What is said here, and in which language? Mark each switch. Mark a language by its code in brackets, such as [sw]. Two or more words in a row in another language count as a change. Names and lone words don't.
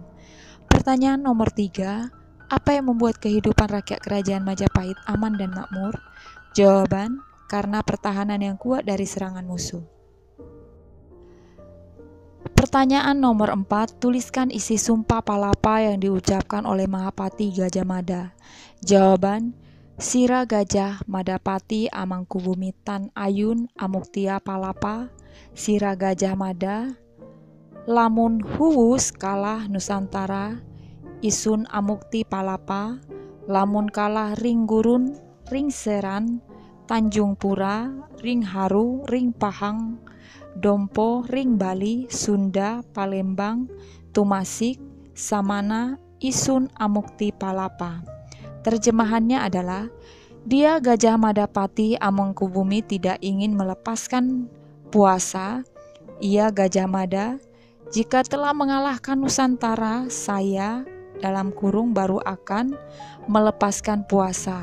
[id] Pertanyaan nomor 3, apa yang membuat kehidupan rakyat Kerajaan Majapahit aman dan makmur? Jawaban, karena pertahanan yang kuat dari serangan musuh. Pertanyaan nomor 4, tuliskan isi Sumpah Palapa yang diucapkan oleh Mahapati Gajah Mada. Jawaban, [kaw] Sira Gajah Madapati Amangkubumi Tan Ayun Amuktia Palapa, Sira Gajah Mada, lamun huwus kalah Nusantara, isun amukti palapa, lamun kalah ring gurun, ring seran, Tanjung Pura, ring haru, ring pahang, dompo, ring Bali, Sunda, Palembang, Tumasik, Samana, isun amukti palapa. [id] Terjemahannya adalah, dia Gajah Madapati Amangkubumi tidak ingin melepaskan puasa. Ia Gajah Mada, jika telah mengalahkan Nusantara, saya dalam kurung baru akan melepaskan puasa.